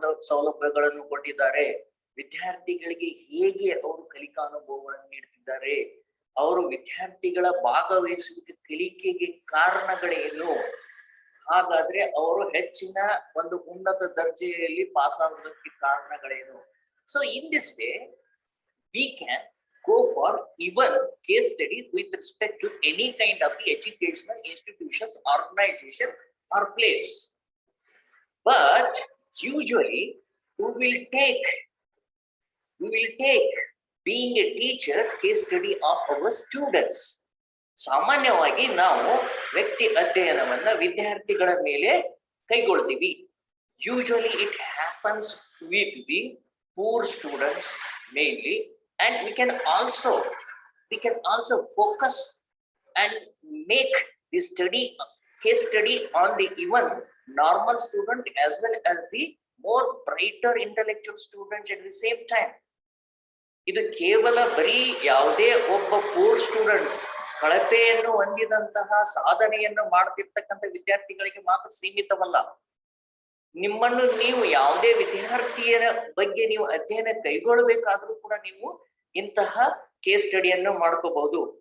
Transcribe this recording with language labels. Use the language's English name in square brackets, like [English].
[Kannada] ಸೌಲಭ್ಯಗಳನ್ನು ಕೊಟ್ಟಿದ್ದಾರೆ, ವಿದ್ಯಾರ್ಥಿಗಳಿಗೆ ಹೇಗೆ ಅವರು ಕಲಿಕಾ ಅನುಭವಗಳನ್ನು ನೀಡ್ತಿದ್ದಾರೆ, ಅವರು ವಿದ್ಯಾರ್ಥಿಗಳ ಭಾಗವಹಿಸುವಿಕೆ ಕಲಿಕೆಗೆ ಕಾರಣಗಳೇನು, ಹಾಗಾದ್ರೆ ಅವರು ಹೆಚ್ಚಿನ ಒಂದು ಉನ್ನತ ದರ್ಜೆಯಲ್ಲಿ ಪಾಸ್ ಆಗೋದಕ್ಕೆ ಕಾರಣಗಳೇನು. [English] So in this way we can go for even case study with respect to any kind of the educational institutions, organization or place. But usually we will take being a teacher case study of our students. [Kannada] ಸಾಮಾನ್ಯವಾಗಿ ನಾವು ವ್ಯಕ್ತಿ ಅಧ್ಯಯನವನ್ನ ವಿದ್ಯಾರ್ಥಿಗಳ ಮೇಲೆ ಕೈಗೊಳ್ತೀವಿ. [English] Usually it happens with the poor students mainly, and we can also focus and make the case study on the even normal student as well as the more brighter intellectual students at the same time. [Kannada] ಇದು ಕೇವಲ ಬರೀ ಯಾವುದೇ ಒಬ್ಬ poor students ಕಳಪೆಯನ್ನು ಹೊಂದಿದಂತಹ ಸಾಧನೆಯನ್ನು ಮಾಡ್ತಿರ್ತಕ್ಕಂಥ ವಿದ್ಯಾರ್ಥಿಗಳಿಗೆ ಮಾತ್ರ ಸೀಮಿತವಲ್ಲ. ನಿಮ್ಮನ್ನು ನೀವು ಯಾವುದೇ ವಿದ್ಯಾರ್ಥಿಯರ ಬಗ್ಗೆ ನೀವು ಅಧ್ಯಯನ ಕೈಗೊಳ್ಳಬೇಕಾದ್ರೂ ಕೂಡ ನೀವು ಇಂತಹ ಕೇಸ್ ಸ್ಟಡಿಯನ್ನು ಮಾಡ್ಕೋಬಹುದು.